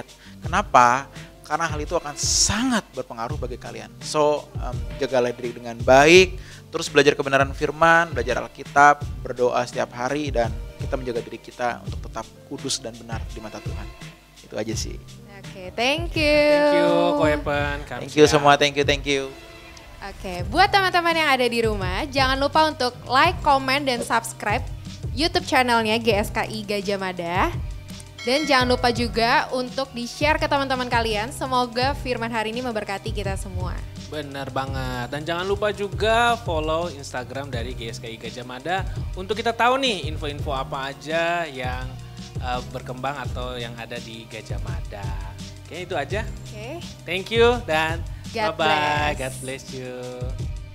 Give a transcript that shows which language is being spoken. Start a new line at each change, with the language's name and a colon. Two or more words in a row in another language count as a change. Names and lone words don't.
Indonesian: Kenapa? Karena hal itu akan sangat berpengaruh bagi kalian. So, jagalah diri dengan baik, terus belajar kebenaran firman, belajar Alkitab, berdoa setiap hari, dan kita menjaga diri kita untuk tetap kudus dan benar di mata Tuhan. Itu aja sih. Oke,
English: thank you. Thank you Ko Epan. Thank you semua, thank you.
Indonesian: Oke, buat teman-teman yang ada di rumah, jangan lupa untuk
English: like, comment,
Indonesian: dan subscribe YouTube channelnya GSKI Gajah Mada. Dan jangan lupa juga untuk di-share ke teman-teman kalian. Semoga firman hari ini memberkati kita semua. Benar banget. Dan jangan lupa juga follow Instagram dari GSKI Gajah Mada untuk kita tahu nih info-info apa aja yang berkembang atau yang ada di Gajah Mada. Oke, itu aja. Oke.
English: Thank you dan God bye-bye. bless. God bless you.